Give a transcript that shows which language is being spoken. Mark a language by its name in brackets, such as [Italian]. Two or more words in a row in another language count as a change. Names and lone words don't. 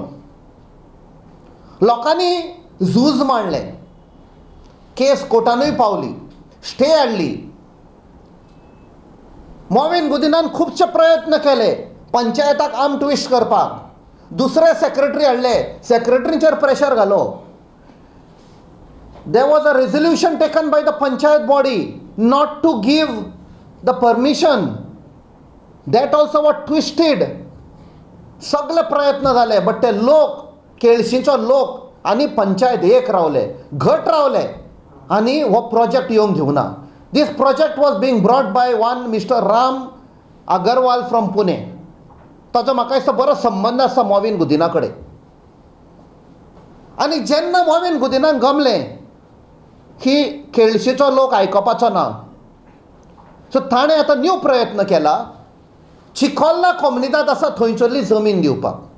[Konkani] लोकांनी झूज मांडलें, केस कोर्टानूय पावली, स्टे हाडली. मोविन गुदिनान खुबशे प्रयत्न केले पंचायताक [English] arm twist [Konkani] करपाक. दुसरे सेक्रेटरी हाडले, सेक्रेटरीचेर प्रेशर घालो. [English] There was a resolution taken by the panchayat body not to give the permission. That also was twisted. [Konkani] सगळे प्रयत्न झाले, बट ते लोक, केळशीचो लोक आनी पंचायत एक रावले, घट रावले आनी हो प्रोजेक्ट येवंक दिवना. [English] This project was being brought by one Mr. Ram Agarwal from Pune. [Konkani] ताचो म्हाका दिसता बरो संबंद आसा मोविन गुदिना कडेन. आनी जेन्ना मोविन गुदिनाक गमलें की केळशीचो लोक आयकपाचो ना, सो ताणें आतां न्यू प्रयत्न केला चिकोलना कोमुनिदाद आसा थंयसरली जमीन दिवपाक.